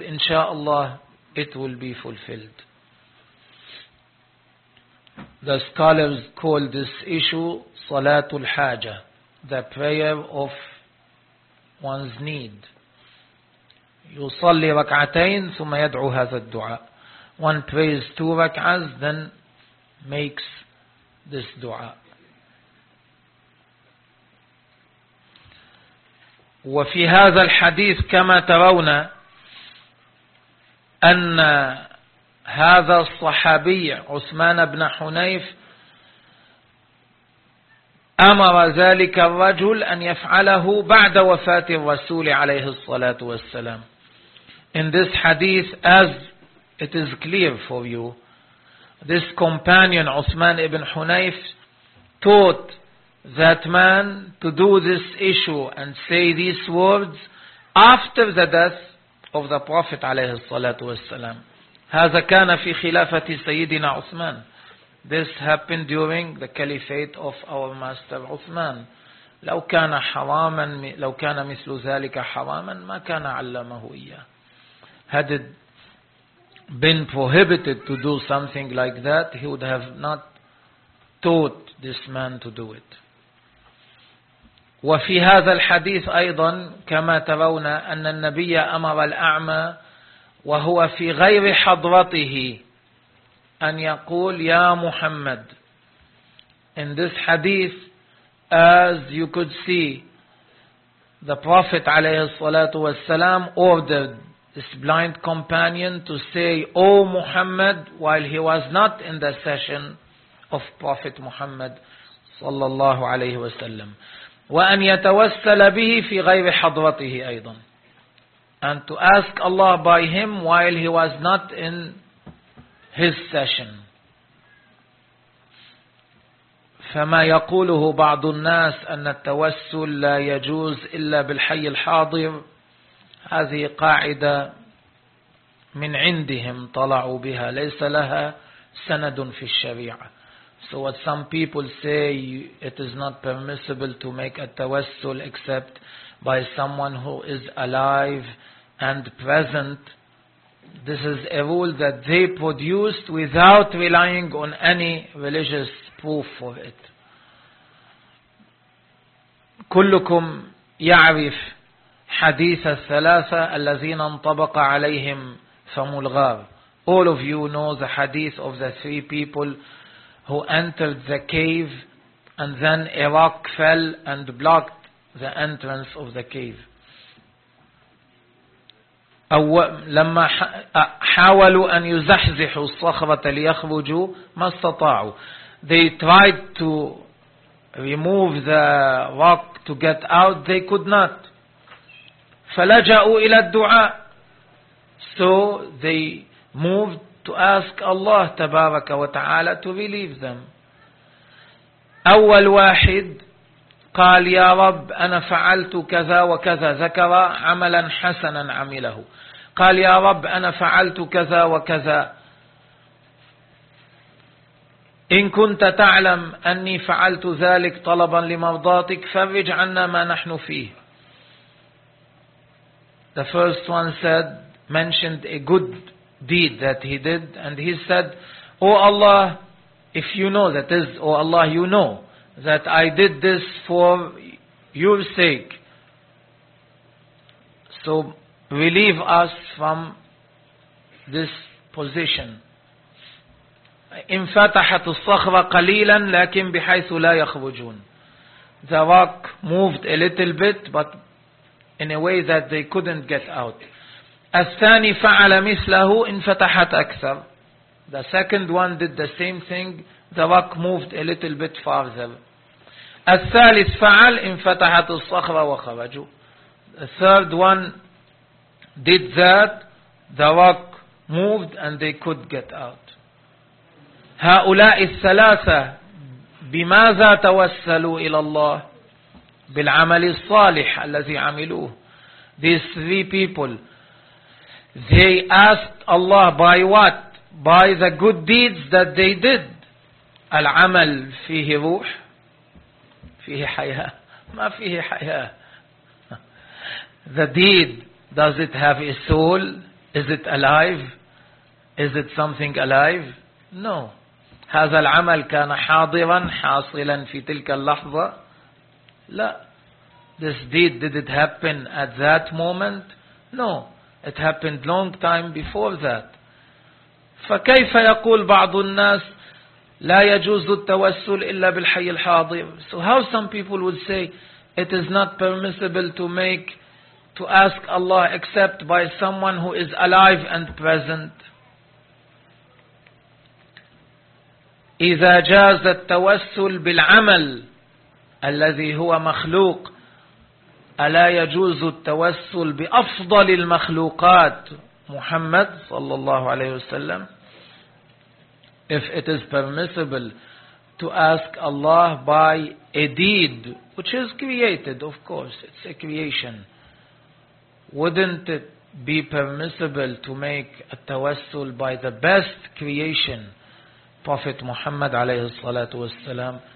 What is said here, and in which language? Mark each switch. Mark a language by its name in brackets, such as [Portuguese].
[English] Insha'Allah it will be fulfilled. The scholars call this issue salatul haja, the prayer of one's need. [Arabic] يصلي ركعتين ثم يدعو هذا الدعاء. [English] One prays two rak'ahs, then makes this dua. [Arabic] وفي هذا الحديث كما ترون أن هذا الصحابي عثمان بن حنيف أمر ذلك الرجل أن يفعله بعد وفاة الرسول عليه الصلاة والسلام. [English] In this hadith, as it is clear for you, this companion Uthman ibn Hunayf taught that man to do this issue and say these words after the death of the Prophet [Arabic] عليه الصلاة والسلام. هذا كان في خلافة سيدنا عثمان. [English] This happened during the caliphate of our master Uthman. [Arabic] لو كان حراما لو كان مثل ذلك حراما ما كان علمه إياه. [English] Had it been prohibited to do something like that, he would have not taught this man to do it. [Arabic] وفي هذا الحديث أيضا كما ترون أن النبي أمر الأعمى وهو في غير حضرته أن يقول يا محمد. [English] In this hadith, as you could see, the Prophet [Arabic] عليه الصلاة والسلام [English] ordered this blind companion to say, O Muhammad, while he was not in the session of Prophet Muhammad sallallahu alayhi wa sallam. [Arabic] وَأَنْ يَتَوَسَّلَ بِهِ فِي غَيْرِ حَضْرَتِهِ أَيْضًا. [English] And to ask Allah by him while he was not in his session. [Arabic] فَمَا يَقُولُهُ بَعْضُ النَّاسِ أَنَّ التَّوَسُّلْ لَا يَجُوزْ إِلَّا بِالْحَيِّ الْحَاضِرِ. هذه قاعدة من عندهم طلعوا بها ليس لها سند في الشريعة. [English] So what some people say, it is not permissible to make a tawassul except by someone who is alive and present. This is a rule that they produced without relying on any religious proof for it. [Arabic] كلكم يعرف حديث الثلاثة الذين انطبق عليهم فم الغار. [English] All of you know the hadith of the three people who entered the cave and then a rock fell and blocked the entrance of the cave. [Arabic] لما حاولوا أن يزحزحوا الصخرة ليخرجوا ما استطاعوا. [English] They tried to remove the rock to get out, they could not. [Arabic] فلجأوا إلى الدعاء. [English] So they moved to ask Allah [Arabic] تبارك وتعالى [English] to relieve them. [Arabic] أول واحد قال يا رب أنا فعلت كذا وكذا, ذكر عملا حسنا عمله. قال يا رب أنا فعلت كذا وكذا, إن كنت تعلم أني فعلت ذلك طلبا لمرضاتك فرج عنا ما نحن فيه. [English] The first one said, mentioned a good deed that he did, and he said, O Allah, if you know, that is, O Allah, you know that I did this for your sake, so relieve us from this position. [Arabic] إن فتحت الصخرة قليلا لكن بحيث لا يخرجون. [English] The rock moved a little bit, but in a way that they couldn't get out. [Arabic] الثاني فعل مثله إن فتحت أكثر. [English] The second one did the same thing. The rock moved a little bit farther. [Arabic] الثالث فعل إن فتحت الصخرة وخرجوا. [English] The third one did that. The rock moved and they could get out. [Arabic] هؤلاء الثلاثة بماذا توسلوا إلى الله؟ بالعمل الصالح الذي عملوه. [English] These three people, they asked Allah by what? By the good deeds that they did. [Arabic] العمل فيه روح, فيه حياة, ما فيه حياة. [English] The deed, does it have a soul? Is it alive? Is it something alive? No. [Arabic] هذا العمل كان حاضرا حاصلا في تلك اللحظة؟ لا. [English] This deed, did it happen at that moment? No. It happened long time before that. [Arabic] فَكَيْفَ يَقُولُ بَعْضُ النَّاسِ لَا يَجُوزُ التَّوَسُّلُ إِلَّا بِالْحَيِّ الْحَاضِرِ. [English] So how some people would say, it is not permissible to ask Allah except by someone who is alive and present. [Arabic] إِذَا جَازَ التَّوَسُّلُ بِالْعَمَلِ الَّذِي هُوَ مَخْلُوقٌ أَلَا يَجُوزُ التَّوَسُّلْ بِأَفْضَلِ الْمَخْلُوقَاتِ Muhammad sallallahu alayhi wa sallam. [English] If it is permissible to ask Allah by a deed, which is created, of course, it's a creation, wouldn't it be permissible to make a tawassul by the best creation, Prophet Muhammad alayhi salatu wa sallam?